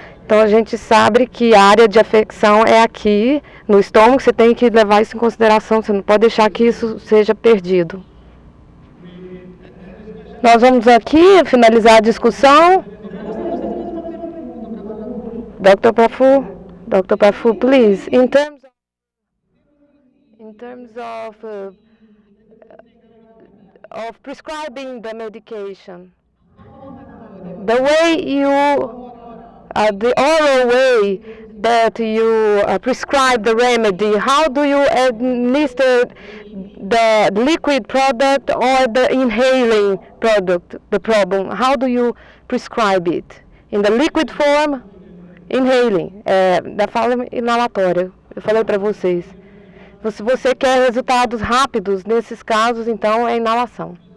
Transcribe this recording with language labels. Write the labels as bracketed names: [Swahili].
[Portuguese] Então a gente sabe que a área de afecção é aqui, no estômago, você tem que levar isso em consideração, você não pode deixar que isso seja perdido. Nós vamos aqui finalizar a discussão. [English] Dr. Prafu, please. In terms of prescribing the medication, the way the oral way that you prescribe the remedy, how do you administer the liquid product or the inhaling product, the problem? How do you prescribe it? In the liquid form, inhaling, [Portuguese] da forma inalatória, eu falei para vocês. Se você quer resultados rápidos, nesses casos, então é inalação.